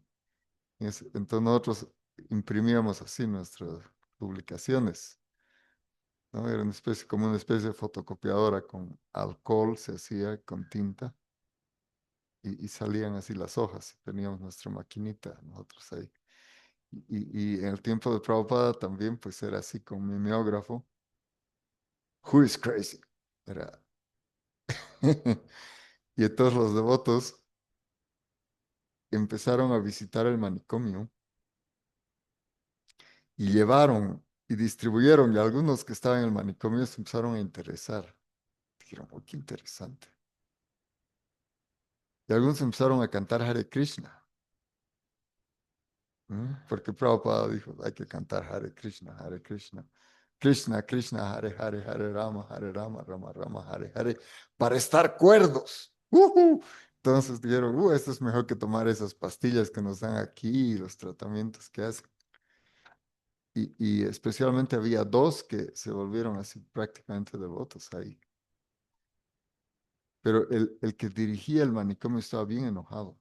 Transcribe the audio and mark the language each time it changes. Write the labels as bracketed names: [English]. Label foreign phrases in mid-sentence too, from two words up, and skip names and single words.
[Spanish] Entonces nosotros imprimíamos así nuestras publicaciones, ¿no? Era una especie, como una especie de fotocopiadora con alcohol, se hacía con tinta y salían así las hojas. Teníamos nuestra maquinita nosotros ahí. Y en el tiempo de Prabhupada también pues era así con mimeógrafo. [English] Who is crazy? [Spanish] Era. Y entonces los devotos empezaron a visitar el manicomio y llevaron y distribuyeron, y algunos que estaban en el manicomio se empezaron a interesar. Dijeron, oh, qué interesante. Y algunos empezaron a cantar [Sanskrit] Hare Krishna, [Spanish] ¿no? Porque Prabhupada dijo, hay que cantar [Sanskrit] Hare Krishna, Hare Krishna. Krishna, Krishna, Hare Hare, Hare Rama, Rama Rama, Hare Hare, [Spanish] para estar cuerdos. Entonces dijeron, esto es mejor que tomar esas pastillas que nos dan aquí y los tratamientos que hacen. Y especialmente había dos que se volvieron así prácticamente devotos ahí. Pero el que dirigía el manicomio estaba bien enojado.